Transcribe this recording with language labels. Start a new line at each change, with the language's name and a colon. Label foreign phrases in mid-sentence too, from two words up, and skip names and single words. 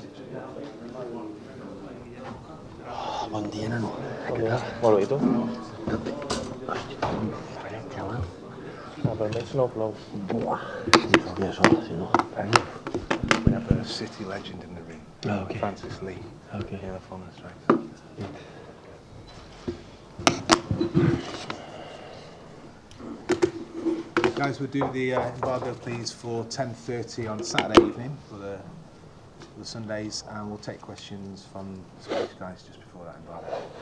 Catalan: Bon dia, nano. Bon dia. Molt bé, i tu? Xaval. Però almenys no plou. Buah. Sí, plovia sol, si no.
English: We have a city legend in the ring. Oh, okay. Francis Lee. Okay. Yeah, the former striker. Guys, we'll do the embargo please for 10:30 on Saturday evening for the Sundays, and we'll take questions from the Spanish guys just before that embargo.